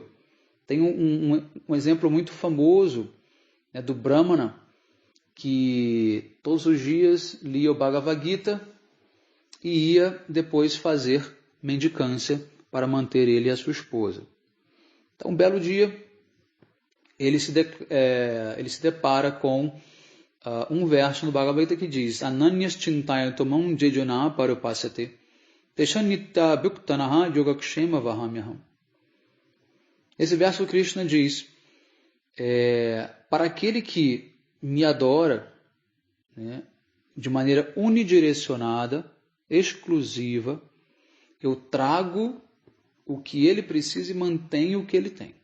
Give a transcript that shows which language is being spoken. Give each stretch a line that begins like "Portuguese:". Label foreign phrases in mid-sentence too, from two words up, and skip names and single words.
Portuguese: Tem um exemplo muito famoso, né, do Brahmana, que todos os dias lia o Bhagavad Gita e ia depois fazer mendicância para manter ele e a sua esposa. Então, um belo dia, ele se depara com um verso no Bhagavad Gita que diz:
Sanskrit: Ananyas chintaya tomam jejana parupasate teshanita bhuktanaha yogakshema vahamyaham.
Portuguese: Esse verso Krishna diz: para aquele que me adora, né, de maneira unidirecionada, exclusiva, eu trago o que ele precisa e mantenho o que ele tem.